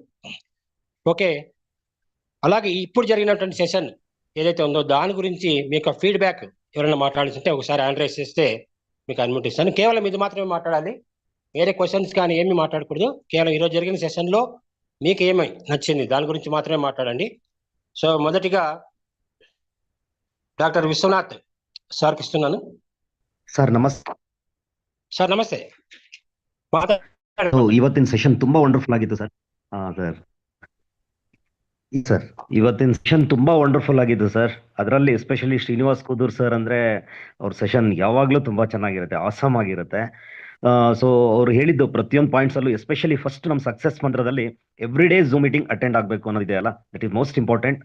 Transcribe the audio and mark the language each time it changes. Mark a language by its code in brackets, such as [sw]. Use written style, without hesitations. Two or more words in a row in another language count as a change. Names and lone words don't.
[te] ఓకే, అలాగే ఇప్పుడు జరిగినటువంటి సెషన్ ఏదైతే ఉందో దాని గురించి మీ యొక్క ఫీడ్బ్యాక్ ఎవరైనా మాట్లాడుతుంటే ఒకసారి [en] hand raise [te] చేస్తే మీకు అన్మ్యూట్ ఇస్తాను. కేవలం ఇది మాత్రమే మాట్లాడాలి, వేరే క్వశ్చన్స్ కానీ ఏమీ మాట్లాడకూడదు. కేవలం ఈరోజు జరిగిన సెషన్లో మీకు ఏమై నచ్చింది దాని గురించి మాత్రమే మాట్లాడండి. సో మొదటిగా డాక్టర్ విశ్వనాథ్ సార్కి ఇస్తున్నాను. [kn] ಸರ್ ನಮಸ್ತೆ. [te] సార్ నమస్తే. [kn] ಇವತ್ತಿನ ಸೆಷನ್ ತುಂಬಾ ವಂಡರ್ಫುಲ್ ಆಗಿತ್ತು ಸರ್. ಸರ್ ಇವತ್ತಿನ ಸೆಷನ್ ತುಂಬಾ ವಂಡರ್ಫುಲ್ ಆಗಿತ್ತು ಸರ್. ಅದರಲ್ಲಿ ಎಸ್ಪೆಷಲಿ ಶ್ರೀನಿವಾಸ್ ಕುದೂರ್ ಸರ್ ಅಂದ್ರೆ ಅವ್ರ ಸೆಷನ್ ಯಾವಾಗ್ಲೂ ತುಂಬಾ ಚೆನ್ನಾಗಿರುತ್ತೆ, ಆಸಮ್ ಆಗಿರುತ್ತೆ. ಸೊ ಅವ್ರು ಹೇಳಿದ್ದು ಪ್ರತಿಯೊಂದು ಪಾಯಿಂಟ್ಸ್ ಅಲ್ಲೂ, ಎಸ್ಪೆಷಲಿ ಫಸ್ಟ್ ನಮ್ಮ ಸಕ್ಸಸ್ ಮಂತ್ರದಲ್ಲಿ [en] every day Zoom meeting attend [kn] ಆಗಬೇಕು ಅನ್ನೋದಿದೆ ಅಲ್ಲ, [en] that is most important.